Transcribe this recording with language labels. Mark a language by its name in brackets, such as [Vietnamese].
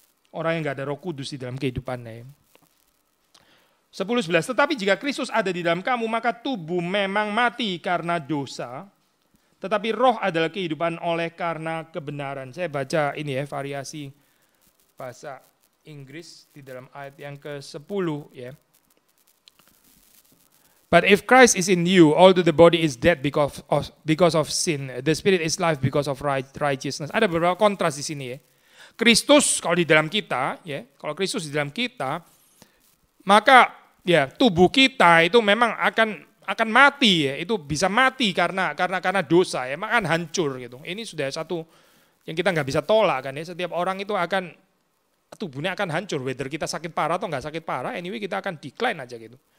[Indonesian] Orang yang nggak ada Roh Kudus di dalam kehidupannya. Ya. 10:11, tetapi jika Kristus ada di dalam kamu, maka tubuh memang mati karena dosa, tetapi roh adalah kehidupan oleh karena kebenaran. Saya baca ini ya, variasi bahasa Inggris di dalam ayat yang ke-10 ya. [English] But if Christ is in you, although the body is dead because of sin, the spirit is life because of righteousness. [Indonesian] Ada beberapa kontras di sini ya. Kristus kalau di dalam kita, ya, kalau Kristus di dalam kita, maka ya tubuh kita itu memang akan mati ya, itu bisa mati karena dosa ya, akan hancur gitu. Ini sudah satu yang kita nggak bisa tolak kan ya. Setiap orang itu akan tubuhnya akan hancur, whether kita sakit parah atau nggak sakit parah, anyway kita akan decline aja gitu.